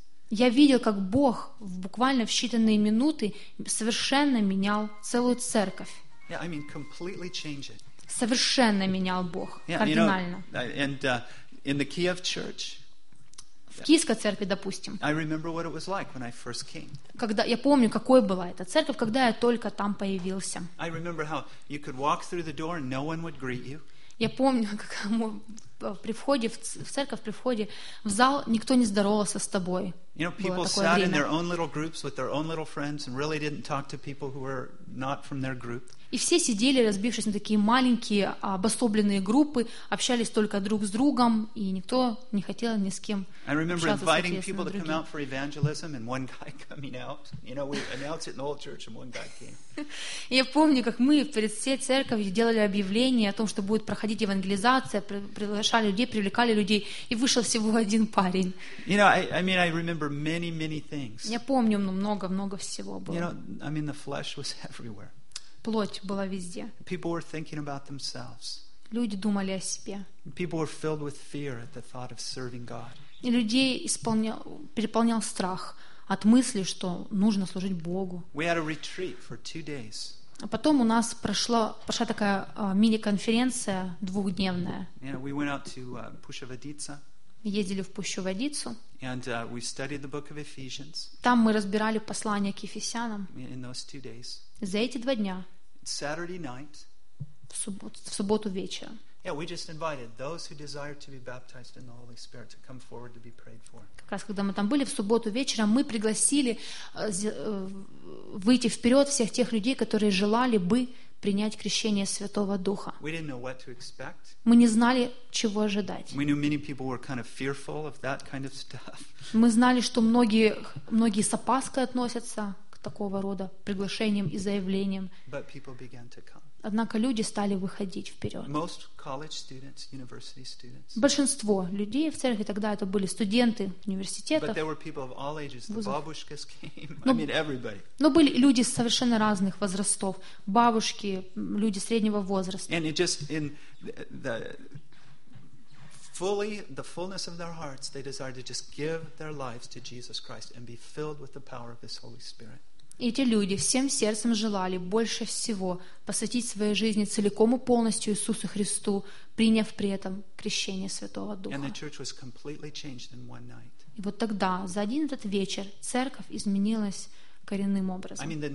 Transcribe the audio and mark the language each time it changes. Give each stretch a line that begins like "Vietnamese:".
Russian: Я видел, как Бог в буквально в считанные минуты совершенно менял целую церковь.
English: Yeah, I mean, completely change it.
Russian: Совершенно менял Бог, кардинально.
English: In the Kiev church,
Russian: в Киевской церкви, допустим.
English: I remember what it was like when I first came.
Russian: Когда я помню, какой была эта церковь, когда я только там появился.
English: I remember how you could walk through the door and no one would greet you.
Russian: Я помню, как при входе в церковь, при входе в зал, никто не здоровался с тобой.
English: You know, people sat in their own little groups with their own little friends and really didn't talk to people who were not from their group.
Russian: И все сидели, разбившись на такие маленькие обособленные группы, общались только друг с другом, и никто не хотел ни с кем общаться.
English: I remember inviting people to come out for evangelism and one guy coming out. You know, we announced it in the whole church and one guy came.
Russian: Я помню, как мы перед всей церковью делали объявление о том, что будет проходить евангелизация, приглашали людей, привлекали людей, и вышел всего один парень.
English: You know, I remember many, many things.
Russian: Я помню много всего было.
English: You know, I mean, the flesh was everywhere.
Russian: Плоть была везде.
English: People were thinking about themselves.
Russian: Люди думали о себе.
English: People were filled with fear at the thought of serving God.
Russian: И людей переполнял страх от мысли, что нужно служить Богу.
English: We had a retreat for 2 days.
Russian: А потом у нас прошла такая мини-конференция двухдневная.
English: Yeah, we went out to Pushovodice.
Russian: Ездили в Пущу-Водицу.
English: And we studied the book of Ephesians.
Russian: Там мы разбирали послание к Ефесянам.
English: In those 2 days.
Russian: За эти 2 дня.
English: Saturday night.
Russian: В субботу вечером.
English: Yeah, we just invited those who desire to be baptized in the Holy Spirit to come forward to be prayed for.
Russian: Как раз когда мы там были в субботу вечером, мы пригласили выйти вперед всех тех людей, которые желали бы принять крещение Святого Духа.
English: We didn't know what to expect.
Russian: Мы не знали, чего ожидать.
English: We knew many people were kind of fearful of that kind of stuff.
Russian: Мы знали, что многие с опаской относятся к такого рода приглашениям и заявлениям.
English: But people began to come.
Russian: Однако люди стали выходить вперед.
English: Most college students, university students.
Russian: Большинство людей в церкви тогда это были студенты университетов.
English: But there were people of all ages. The babushkas came. I mean everybody.
Russian: Но были люди совершенно разных возрастов, бабушки, люди среднего возраста.
English: And it just in the fullness of their hearts, they desired to just give their lives to Jesus Christ and be filled with the power of His Holy Spirit.
Russian: И эти люди всем сердцем желали больше всего посвятить свои жизни целиком и полностью Иисусу Христу, приняв при этом крещение Святого Духа. И вот тогда, за один этот вечер, церковь изменилась коренным образом.